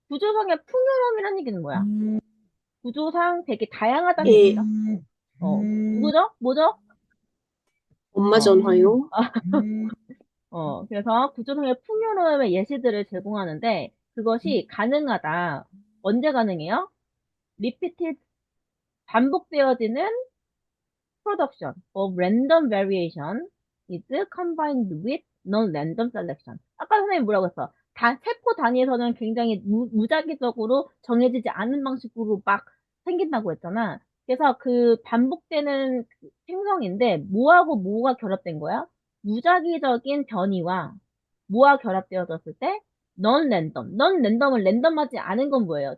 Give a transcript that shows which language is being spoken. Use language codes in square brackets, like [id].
[ko] 구조상의 풍요로움이라는 얘기는 뭐야? 구조상 되게 다양하다는 예, 얘기죠. 누구죠? 뭐죠? 엄마 어, 전화요? 그래서 구조상의 풍요로움의 예시들을 제공하는데 그것이 가능하다. 언제 가능해요? [en] repeated [ko] 반복되어지는 [en] production of random variation is combined with non-random selection. [ko] 아까 선생님 뭐라고 했어? 세포 단위에서는 굉장히 무작위적으로 정해지지 않은 방식으로 막 생긴다고 했잖아. 그래서 그 반복되는 그 생성인데 뭐하고 뭐가 결합된 거야? 무작위적인 변이와 뭐가 결합되어졌을 때 non-random. non-random은 랜덤하지 않은 건 뭐예요?